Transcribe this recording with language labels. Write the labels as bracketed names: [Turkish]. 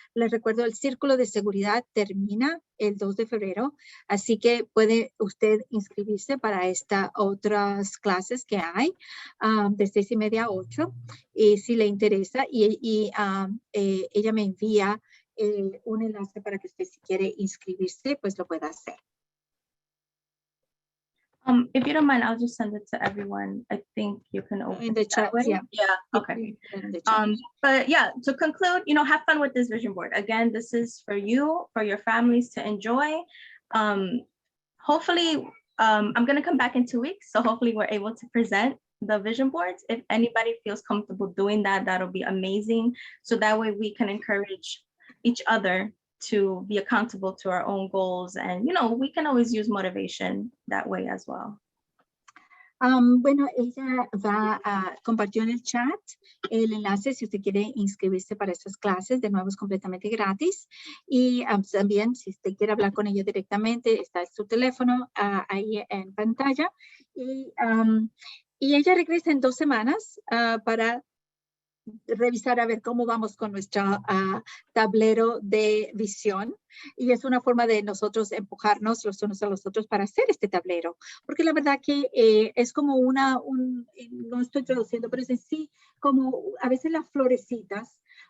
[Spanish] Les recuerdo, el círculo de seguridad termina el 2 de febrero, así que puede usted inscribirse para estas otras clases que hay de 6:30 a 8, y si le interesa, ella me envía un enlace para que usted, si quiere inscribirse, pues lo pueda hacer. [English] If you don't mind, I'll just send it to everyone. I think you can open in the chat. Yeah. Okay. But yeah, to conclude, you know, have fun with this vision board. Again, this is for you, for your families to enjoy. Hopefully, I'm going to come back in 2 weeks. So hopefully we're able to present the vision boards. If anybody feels comfortable doing that, that'll be amazing. So that way we can encourage each other to be accountable to our own goals, and you know, we can always use motivation that way as well. [Spanish] Bueno, ella va a compartir en el chat el enlace si usted quiere inscribirse para estas clases. De nuevo, es completamente gratis. Y también, si usted quiere hablar con ella directamente, está su teléfono ahí en pantalla. Y ella regresa en 2 semanas para revisar a ver cómo vamos con nuestro tablero de visión, y es una forma de nosotros empujarnos los unos a los otros para hacer este tablero, porque la verdad que es como no estoy traduciendo, pero es en sí como a veces las florecitas,